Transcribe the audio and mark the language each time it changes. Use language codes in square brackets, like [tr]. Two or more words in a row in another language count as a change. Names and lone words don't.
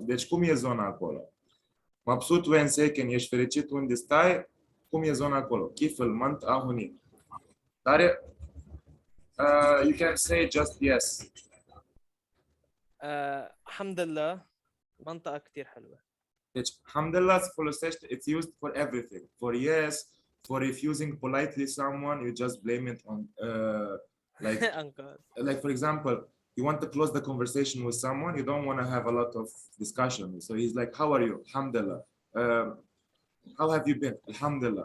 [ro] Deci cum e zona acolo? [ar] مبسوط وين ساكن, [ro] ești fericit unde stai? Cum e zona acolo? [ar] كيف المنطقة هونيك? [en] Tarek, you can say just yes. [ar] الحمد لله منطقة كتير حلوة. [ro] Deci, alhamdulillah se folosește, [en] it's used for everything. For yes, for refusing politely someone, you just blame it on, like for example, you want to close the conversation with someone, you don't want to have a lot of discussion. So he's like, how are you? Alhamdulillah. How have you been? Alhamdulillah.